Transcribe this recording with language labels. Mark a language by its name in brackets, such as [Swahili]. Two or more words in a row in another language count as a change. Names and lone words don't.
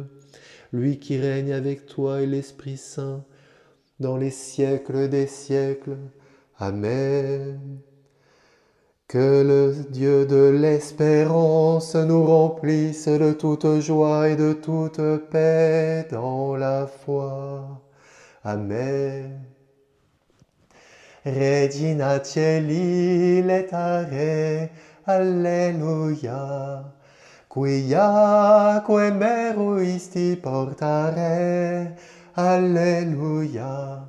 [French] Lui qui règne avec toi et l'Esprit Saint dans les siècles des siècles. Amen. Que le Dieu de l'espérance nous remplisse de toute joie et de toute paix dans la foi. Amen. [Latin] Regina Caeli letare, alleluia. Quiaque meruisti portare, alleluia.